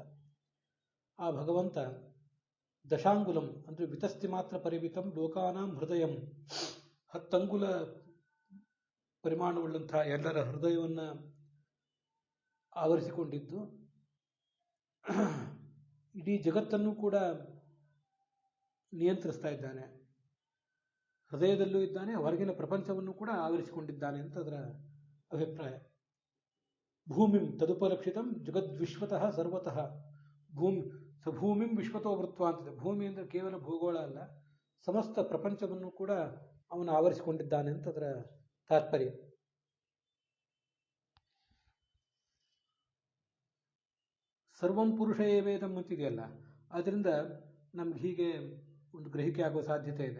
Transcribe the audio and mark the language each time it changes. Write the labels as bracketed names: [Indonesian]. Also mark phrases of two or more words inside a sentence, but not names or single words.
[Kannada] ಆ ಭಗವಂತ ದಶಾಂಗುಲಂ ಅಂದರೆ [Sanskrit] ವಿತಸ್ತಿ ಮಾತ್ರ ಪರಿಮಿತಂ ಲೋಕಾನಾಂ ಹೃದಯಂ, [Kannada] 10 ಅಂಗುಲ ಪರಿಮಾಣವುಳ್ಳಂಥ ಎಲ್ಲರ ಹೃದಯವನ್ನು ಆವರಿಸಿಕೊಂಡಿದ್ದು, ಇಡೀ ಜಗತ್ತನ್ನು ಕೂಡ ನಿಯಂತ್ರಿಸ್ತಾ ಇದ್ದಾನೆ. ಹೃದಯದಲ್ಲೂ ಇದ್ದಾನೆ, ಹೊರಗಿನ ಪ್ರಪಂಚವನ್ನು ಕೂಡ ಆವರಿಸಿಕೊಂಡಿದ್ದಾನೆ ಅಂತ ಅದರ ಅಭಿಪ್ರಾಯ. [Sanskrit] ಭೂಮಿಂ ತದುಪಲಕ್ಷಿತಂ ಜಗದ್ವಿಶ್ವತಃ ಸರ್ವತಃ ಭೂಮಿಂ ವಿಶ್ವತೋ ವೃತ್ವ ಅಂತಿದೆ. [Kannada] ಭೂಮಿ ಅಂದರೆ ಕೇವಲ ಭೂಗೋಳ ಅಲ್ಲ, ಸಮಸ್ತ ಪ್ರಪಂಚವನ್ನು ಕೂಡ ಅವನು ಆವರಿಸಿಕೊಂಡಿದ್ದಾನೆ ಅಂತ ಅದರ ತಾತ್ಪರ್ಯ. [Sanskrit] ಸರ್ವಂ ಪುರುಷ ಏವೇದಂ [Kannada] ಅಂತಿದೆಯಲ್ಲ, ಅದರಿಂದ ನಮ್ಗೆ ಹೀಗೆ ಒಂದು ಗ್ರಹಿಕೆ ಆಗುವ ಸಾಧ್ಯತೆ ಇದೆ.